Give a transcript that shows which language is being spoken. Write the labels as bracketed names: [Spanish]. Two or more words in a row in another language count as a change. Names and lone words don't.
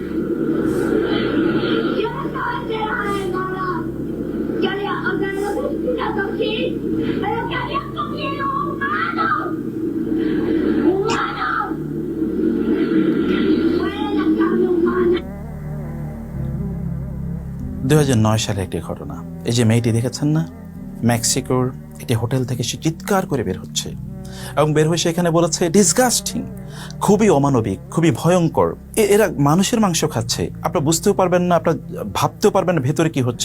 [Spanish] Yo no estaba enterada de nada. Yo le ordené los asesinatos, sí, pero que habían comido humanos. ¡Humanos! ¡Fue la carne humana! [Bangla] 2009 সালে একটি ঘটনা। এই যে মেয়েটি দেখেছেন না, মেক্সিকোর একটি হোটেল থেকে সে চিৎকার করে বের হচ্ছে এবং বের হয়ে সেখানে বলেছে ডিসগাস্টিং, খুবই অমানবিক, খুবই ভয়ঙ্কর। এরা মানুষের মাংস খাচ্ছে, আপনারা বুঝতেও পারবেন না, আপনারা ভাবতেও পারবেন না ভেতরে কি হচ্ছে।